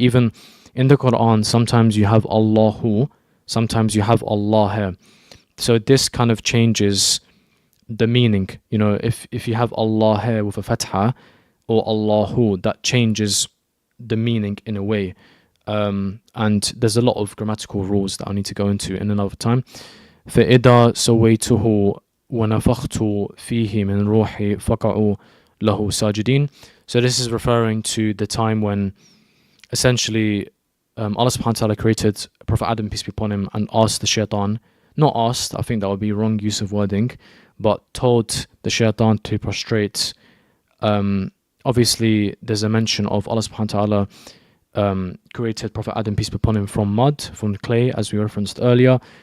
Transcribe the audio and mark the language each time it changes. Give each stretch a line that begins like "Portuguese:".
English: Even in the Quran, sometimes you have Allahu, sometimes you have Allah here. So this kind of changes the meaning. If you have Allah here with a fatha or Allahu, that changes the meaning in a way. And there's a lot of grammatical rules that I need to go into in another time.
Arabic: فإذا سويته ونفخت فيه من روحي فقعوا له ساجدين.
English: So this is referring to the time when essentially Allah subhanahu wa ta'ala created Prophet Adam, peace be upon him, and asked the shaitan, not asked, I think that would be wrong use of wording, but told the shaitan to prostrate. Obviously, there's a mention of Allah subhanahu wa ta'ala created Prophet Adam, peace be upon him, from mud, from clay, as we referenced earlier.